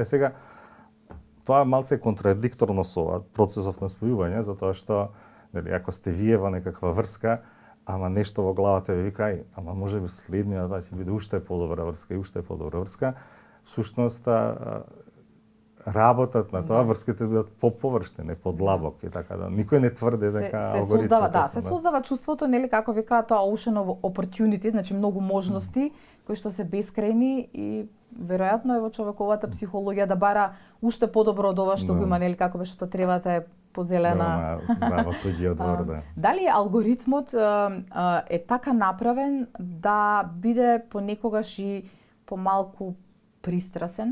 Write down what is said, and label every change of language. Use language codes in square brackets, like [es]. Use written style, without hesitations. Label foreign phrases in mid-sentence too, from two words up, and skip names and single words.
[mk] Сега, тоа е малце контрадикторно со процесов на спојување, затоа што ако сте вие во некаква врска, ама нешто во главата ви вика, ама може би следниот ќе биде уште подобра врска и уште подобра врска, всушност работат на тоа врските бидат поповршни, не подлабоки, така да никој не тврди дека алгоритмите се создава чувството, нели како викаат тоа [en] ocean of opportunity, [mk] значи многу можности кои што се бескрајни и веројатно е во човековата психологија да бара уште подобро од ова што го има, нели како беше тоа тревата е позелена. Во туѓиот двор, да. Дали алгоритмот е така направен да биде понекогаш и помалку пристрасен?